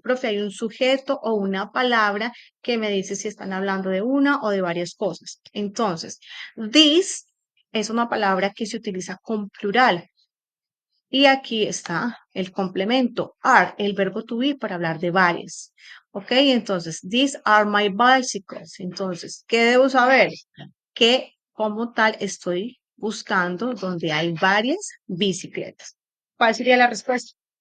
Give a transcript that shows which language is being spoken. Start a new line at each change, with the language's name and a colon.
Spanish: Profe, hay un sujeto o una palabra que me dice si están hablando de una o de varias cosas. Entonces, this es una palabra que se utiliza con plural. Y aquí está el complemento, are, el verbo to be para hablar de varias. ¿Ok?
English: Entonces, these are my bicycles.
Spanish: Entonces, ¿qué debo saber? Que como tal estoy buscando donde hay varias bicicletas. ¿Cuál sería la respuesta?